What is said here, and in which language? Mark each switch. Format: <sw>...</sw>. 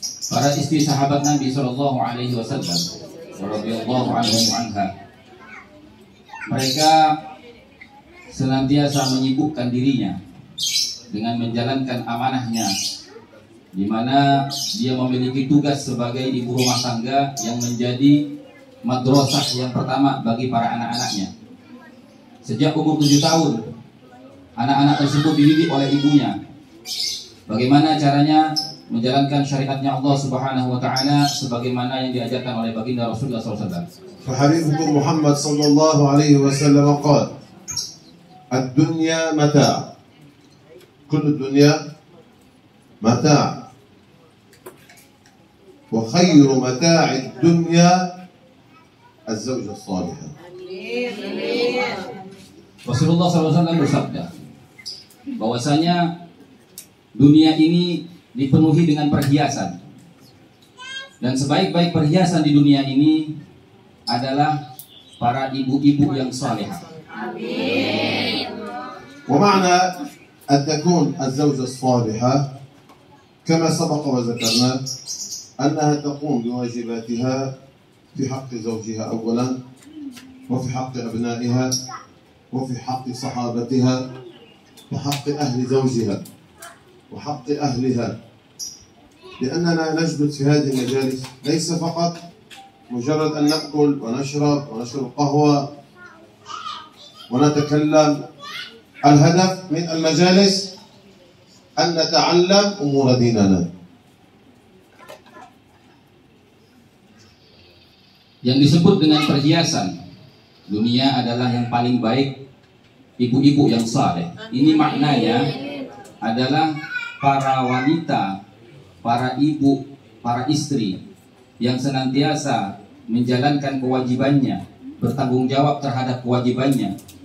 <id>Para istri sahabat Nabi sallallahu alaihi wasallam radhiyallahu anhum anha, mereka senantiasa menyibukkan dirinya dengan menjalankan amanahnya, di mana dia memiliki tugas sebagai ibu rumah tangga yang menjadi madrasah yang pertama bagi para anak-anaknya. Sejak umur 7 tahun, anak-anak tersebut dididik oleh ibunya bagaimana caranya menjalankan syariatnya Allah Subhanahu wa taala sebagaimana yang diajarkan oleh baginda Rasulullah SAW.</id> <ar>فحبيبكم محمد صلى الله عليه وسلم قال: الدنيا متاع، كل الدنيا متاع، وخير متاع الدنيا الزوجة الصالحة.</ar> <id>Rasulullah SAW bersabda bahwasanya dunia ini dipenuhi dengan perhiasan, dan sebaik-baik perhiasan di dunia ini adalah para ibu-ibu yang salehah.</id> <ar>Amin. ومعنى أن تكون الزوجة الصالحة كما سبق وذكرنا أنها تقوم بواجباتها في حق زوجها أولا، وفي حق أبنائها وفي حق صحابتها وحق أهل زوجها وحق أهلها، لأننا نجد في هذه المجالس ليس فقط مجرد أن نأكل ونشرب قهوة ونتكلم. الهدف من المجالس أن نتعلم أمور ديننا.</ar> <id>Yang disebut dengan perhiasan dunia adalah yang paling baik ibu-ibu yang saleh. Ini maknanya adalah para wanita, para ibu, para istri yang senantiasa menjalankan kewajibannya, bertanggung jawab terhadap kewajibannya.</id>